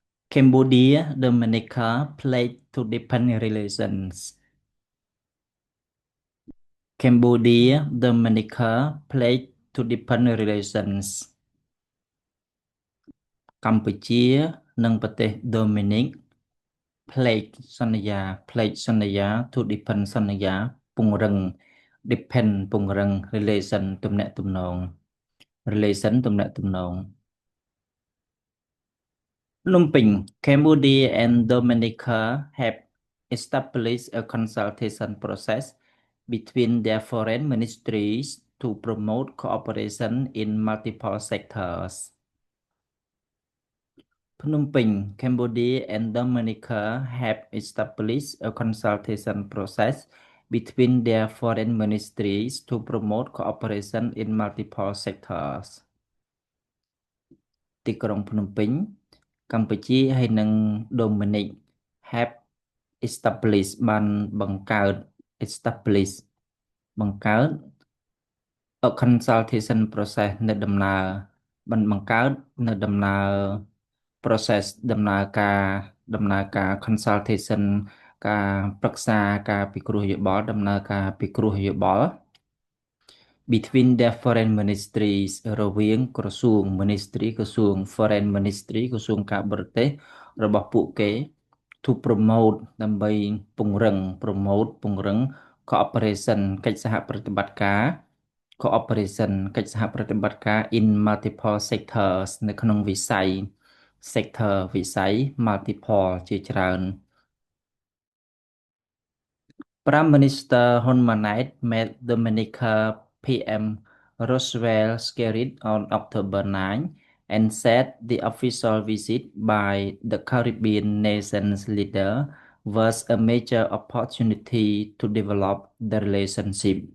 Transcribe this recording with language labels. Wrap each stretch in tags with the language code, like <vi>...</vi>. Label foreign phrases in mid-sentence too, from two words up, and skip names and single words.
<en>Cambodia, Dominica played to deepen relations. Cambodia, Dominica played to deepen relations.</en> <km>កម្ពុជានិងប្រទេសដូមីនិក pledge សន្យា pledge សន្យា</km> <en>to deepen</en> <km>សន្យាពង្រឹង depend ពង្រឹង relation ទំនាក់ទំនង relation ទំនាក់ទំនង</km> <en>ភ្នំពេញ Cambodia and Dominica have established a consultation process between their foreign ministries to promote cooperation in multiple sectors. Phnom Penh, Cambodia and Dominica have established a consultation process between their foreign ministries to promote cooperation in multiple sectors.</en> <km>ទីក្រុងភ្នំពេញ កម្ពុជាហើយនិងដូមីនិក</km> <en>have established</en> <km>បានបង្កើត establish បង្កើត</km> <en>a consultation process</en> <km>នៅដំណើរបានបង្កើតនៅដំណើរ process ដំណើរការ consultation ការប្រឹក្សាការពិគ្រោះយោបល់ដំណើរការពិគ្រោះយោបល់</km> <en>between their foreign</en> <km>ministries រវាងក្រសួង ministry ក្រសួង</km> <en>foreign ministry</en> <km>ក្រសួងការបរទេសរបស់ពួកគេ</km> <en>to promote</en> <km>ដើម្បីពង្រឹង promote ពង្រឹង cooperation កិច្ចសហប្រតិបត្តិការ cooperation កិច្ចសហប្រតិបត្តិការ</km> <en>in multiple sectors</en> <km>នៅក្នុងវិស័យ sector វិស័យ multiple ជាច្រើន</km> <en>Prime Minister Hun Manet met Dominica PM Roosevelt Skerrit on October 9 and said the official visit by the Caribbean nations leader was a major opportunity to develop the relationship.</en>